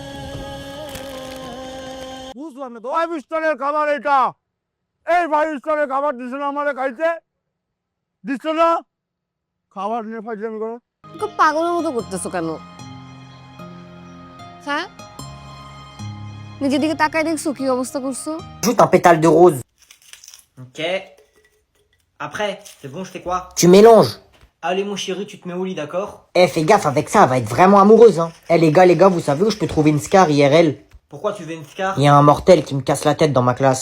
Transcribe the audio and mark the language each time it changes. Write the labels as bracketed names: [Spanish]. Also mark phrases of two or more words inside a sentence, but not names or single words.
[Bangla] বুঝলাম না 5 স্টারের খাবার এটা এই 5 স্টারের খাবার দিছ না আমারে খাইতে দিছ না খাবার নিয়ে ফাইজলামি করো খুব পাগলের মতো করতেছো কেন? হ্যাঁ নিজের দিকে তাকায় দেখছো কি অবস্থা করছো? [French] Ajoute un pétale de rose. Ok. Après, c'est bon, je fais quoi? Tu mélanges. Allez mon chéri, tu te mets au lit, d'accord? Eh, fais gaffe, avec ça, elle va être vraiment amoureuse, hein. Eh, les gars, vous savez où je peux trouver une scar IRL? Pourquoi tu veux une scar? Il y a un mortel qui me casse la tête dans ma classe.